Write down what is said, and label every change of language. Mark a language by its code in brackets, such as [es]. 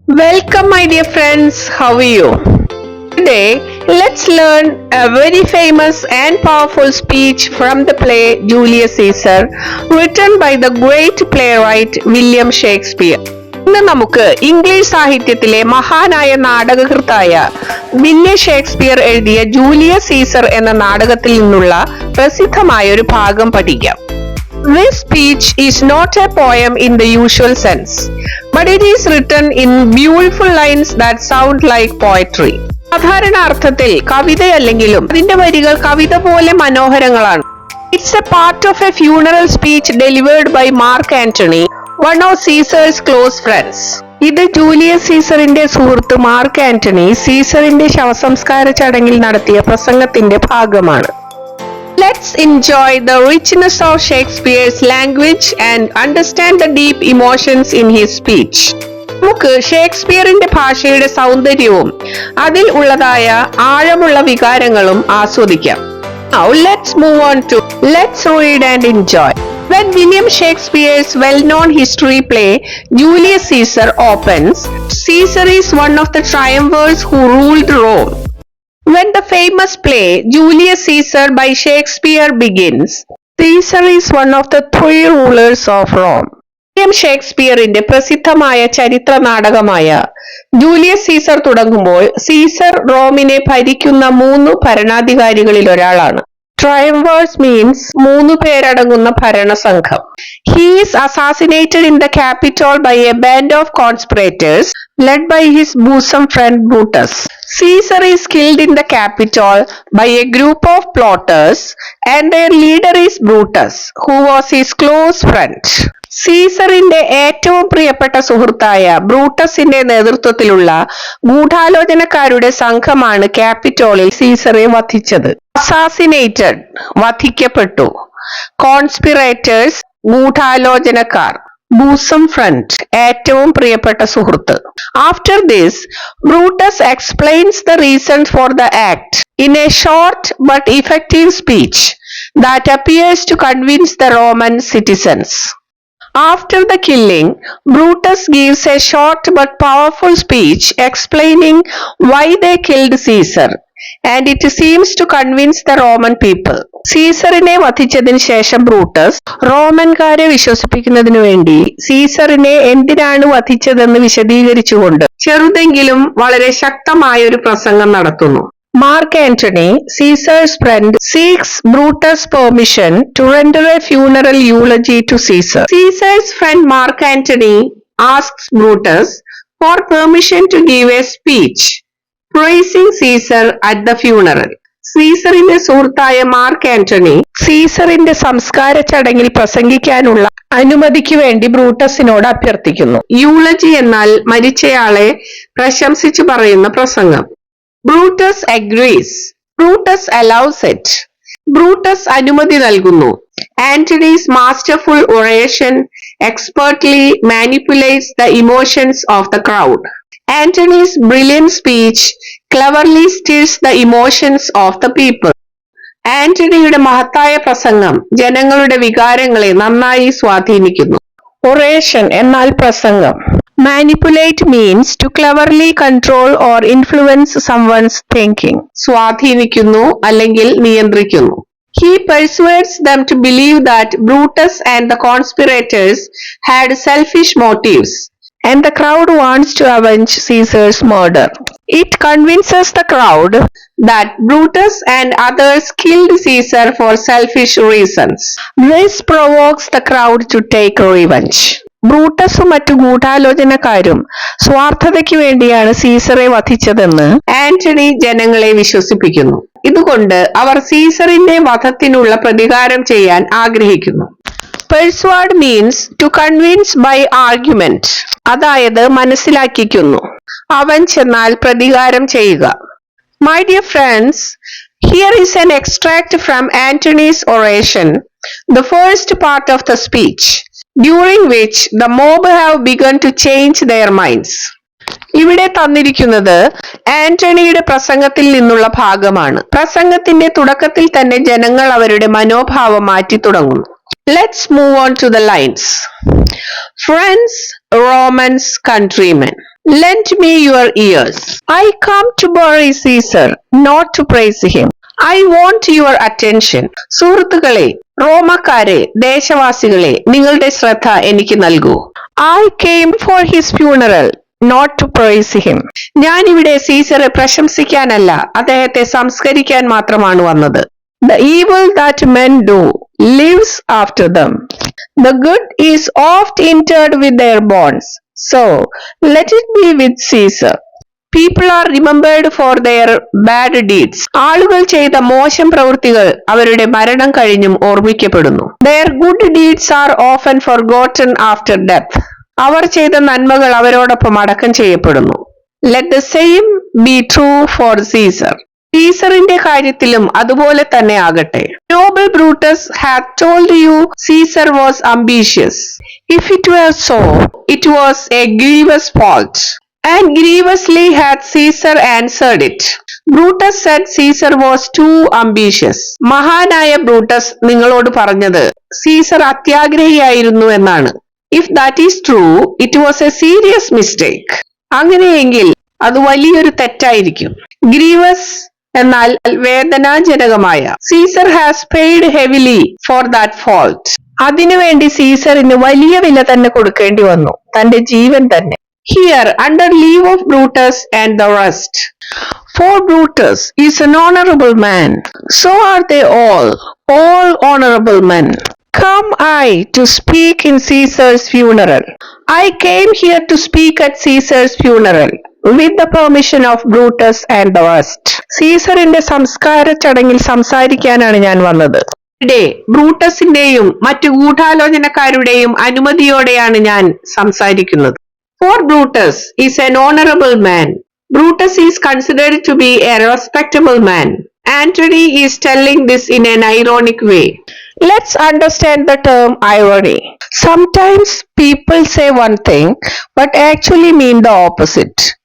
[en] Welcome, my dear friends. How are you? Today, let's learn a very famous and powerful speech from the play Julius Caesar, written by the great playwright William Shakespeare. [ml] ഇന്ന് നമുക്ക് English സാഹിത്യത്തിലെ മഹാനായ നാടകകൃത്തായ William Shakespeare എഴുതിയ Julius Caesar എന്ന നാടകത്തിൽ നിന്നുള്ള പ്രസിദ്ധമായ ഒരു ഭാഗം പഠിക്കാം. [en] This speech is not a poem in the usual sense, but it is written in beautiful lines that sound like poetry. [ml] സാധാരണ അർത്ഥത്തിൽ കവിതയല്ലെങ്കിലും അതിന്റെ വരികൾ കവിത പോലെ മനോഹരങ്ങളാണ്. [en] It's a part of a funeral speech delivered by Mark Antony, one of Caesar's close friends. [ml] ഇത് Julius സീസറിന്റെ സുഹൃത്ത് mark Antony സീസറിന്റെ ശവസംസ്കാര ചടങ്ങിൽ നടത്തിയ പ്രസംഗത്തിന്റെ ഭാഗമാണ്. [en] Let's enjoy the richness of Shakespeare's language and understand the deep emotions in his speech. [ml] നമുക്ക് ഷേക്സ്പിയറിന്റെ ഭാഷയുടെ സൗന്ദര്യവും അതിൽ ഉള്ളതായ ആഴമുള്ള വികാരങ്ങളും ആസ്വദിക്കാം. [en] Now let's move on to let's read and enjoy. When William Shakespeare's well-known history play Julius Caesar opens, Caesar is one of the triumvirs who ruled Rome. When the famous play Julius Caesar by Shakespeare begins, Caesar is one of the three rulers of Rome. [ml] William ഷേക്സ്പിയറിന്റെ പ്രസിദ്ധമായ ചരിത്ര നാടകമായ Julius Caesar തുടങ്ങുമ്പോൾ Caesar റോമിനെ ഭരിക്കുന്ന 3 ഭരണാധികാരികളിൽ ഒരാളാണ്. ട്രയംവേഴ്സ് means 3 പേരടങ്ങുന്ന ഭരണസംഘം. [en] He is assassinated in the Capitol by a band of conspirators led by his bosom friend Brutus. Caesar is killed in the Capitol by a group of plotters and their leader is Brutus, who was his close friend. [ml] സീസറിന്റെ ഏറ്റവും പ്രിയപ്പെട്ട സുഹൃത്തായ ബ്രൂട്ടസിന്റെ നേതൃത്വത്തിലുള്ള ഗൂഢാലോചനക്കാരുടെ സംഘമാണ് ക്യാപിറ്റോളിൽ സീസറെ വധിച്ചത്. Assassinated വധിക്കപ്പെട്ടു. കോൺസ്പിറേറ്റേഴ്സ് ഗൂഢാലോചനക്കാർ. [en] bosom friend [ml] ഏറ്റവും പ്രിയപ്പെട്ട സുഹൃത്ത്. [en] After this Brutus explains the reason for the act in a short but effective speech that appears to convince the Roman citizens. After the killing, Brutus gives a short but powerful speech explaining why they killed Caesar, and it seems to convince the Roman people. [ml] സീസറിനെ വധിച്ചതിന് ശേഷം Brutus റോമൻകാരെ വിശ്വസിപ്പിക്കുന്നതിനു വേണ്ടി സീസറിനെ എന്തിനാണ് വധിച്ചതെന്ന് വിശദീകരിച്ചുകൊണ്ട് ചെറുതെങ്കിലും വളരെ ശക്തമായ ഒരു പ്രസംഗം നടത്തുന്നു. [en] Mark Antony, Caesar's friend, seeks Brutus' permission to render a funeral eulogy to Caesar. Caesar's friend Mark Antony asks Brutus for permission to give a speech praising Caesar at the funeral. [ml] സീസറിന്റെ സുഹൃത്തായ mark Antony സീസറിന്റെ സംസ്കാര ചടങ്ങിൽ പ്രസംഗിക്കാനുള്ള അനുമതിക്ക് വേണ്ടി ബ്രൂട്ടസിനോട് അഭ്യർത്ഥിക്കുന്നു. യൂളജി എന്നാൽ മരിച്ചയാളെ പ്രശംസിച്ചു പറയുന്ന പ്രസംഗം. [en] Brutus agrees. Brutus allows it. [ml] Brutus അനുമതി നൽകുന്നു. [en] Antony's masterful oration expertly manipulates the emotions of the crowd. Antony's brilliant speech cleverly stirs the emotions of the people. [ml] ആന്റണിയുടെ മഹത്തായ പ്രസംഗം ജനങ്ങളുടെ വികാരങ്ങളെ നന്നായി സ്വാധീനിക്കുന്നു. ഒറേഷൻ എന്നാൽ പ്രസംഗം. [en] Manipulate means to cleverly control or influence someone's thinking. [ml] സ്വാധീനിക്കുന്നു അല്ലെങ്കിൽ നിയന്ത്രിക്കുന്നു. [en] He persuades them to believe that Brutus and the conspirators had selfish motives, and the crowd wants to avenge Caesar's murder. It convinces the crowd that Brutus and others killed Caesar for selfish reasons. This provokes the crowd to take revenge. [ml] ബ്രൂട്ടസും മറ്റു ഗൂഢാലോചനക്കാരും സ്വാർത്ഥതയ്ക്ക് വേണ്ടിയാണ് സീസറെ വധിച്ചതെന്ന് ആന്റണി ജനങ്ങളെ വിശ്വസിപ്പിക്കുന്നു. ഇതുകൊണ്ട് അവർ സീസറിന്റെ വധത്തിനുള്ള പ്രതികാരം ചെയ്യാൻ ആഗ്രഹിക്കുന്നു. [en] persuade means to convince by argument, [ml] അതായത് മനസ്സിലാക്കിക്കുന്നു. Avenge എന്നാൽ പ്രതികാരം ചെയ്യുക. [en] My dear friends, here is an extract from Antony's oration, the first part of the speech, during which the mob have begun to change their minds. [ml] ഇവിടെ തന്നിരിക്കുന്നത് ആന്റണിയുടെ പ്രസംഗത്തിൽ നിന്നുള്ള ഭാഗമാണ്. പ്രസംഗത്തിന്റെ തുടക്കത്തിൽ തന്നെ ജനങ്ങൾ അവരുടെ മനോഭാവം മാറ്റി തുടങ്ങുന്നു. [en] Let's move on to the lines. Friends, Romans, countrymen. Lend me your ears. I come to bury Caesar, not to praise him. I want your attention. [ml] സുഹൃത്തുക്കളെ, റോമക്കാരെ, ദേശവാസികളെ, നിങ്ങളുടെ ശ്രദ്ധ എനിക്ക് നൽകൂ. [en] I came for his funeral, not to praise him. [ml] ഞാൻ ഇവിടെ സീസറെ പ്രശംസിക്കാനല്ല, അദ്ദേഹത്തെ സംസ്കരിക്കാൻ മാത്രമാണ് വന്നത്. [en] The evil that men do lives after them. The good is oft interred with their bones. So let it be with Caesar. People are remembered for their bad deeds. [ml] ആളുകൾ ചെയ്ത മോശം പ്രവൃത്തികൾ അവരുടെ മരണം കഴിഞ്ഞും ഓർമ്മിക്കപ്പെടുന്നു. [en] Their good deeds are often forgotten after death. [ml] അവർ ചെയ്ത നന്മകൾ അവരോടൊപ്പം അടക്കം ചെയ്യപ്പെടുന്നു. [en] Let the same be true for Caesar. [ml] സീസറിന്റെ കാര്യത്തിലും അതുപോലെ തന്നെ ആകട്ടെ. [en] Noble Brutus hath told you Caesar was ambitious. If it were so, it was a grievous fault. And grievously hath Caesar answered it. Brutus said Caesar was too ambitious. [ml] മഹാനായ Brutus നിങ്ങളോട് പറഞ്ഞത് Caesar അത്യാഗ്രഹിയായിരുന്നു എന്നാണ്. [en] If that is true, it was a serious mistake. [ml] അങ്ങനെയെങ്കിൽ അത് വലിയൊരു തെറ്റായിരിക്കും. Grievous എന്നാൽ വേദനാജനകമായ. [en] Caesar has paid heavily for that fault. [ml] അതിനുവേണ്ടി സീസറിന് വലിയ വില തന്നെ കൊടുക്കേണ്ടി വന്നു, തന്റെ ജീവൻ തന്നെ. [en] Here, under leave of Brutus and the rest. For Brutus is an honorable man. So are they all honorable men. Come I to speak in Caesar's funeral. I came here to speak at Caesar's funeral. With the permission of Brutus and the rest. [ml] സീസറിന്റെ സംസ്കാര ചടങ്ങിൽ സംസാരിക്കാനാണ് ഞാൻ വന്നത്. ഇവിടെ ബ്രൂട്ടസിന്റെയും മറ്റു ഗൂഢാലോചനക്കാരുടെയും അനുമതിയോടെയാണ് ഞാൻ സംസാരിക്കുന്നത്. [en] For Brutus is an honorable man. Brutus is considered to be a respectable man. Antony is telling this in an ironic way. Let's understand the term irony. Sometimes people say one thing but actually mean the opposite.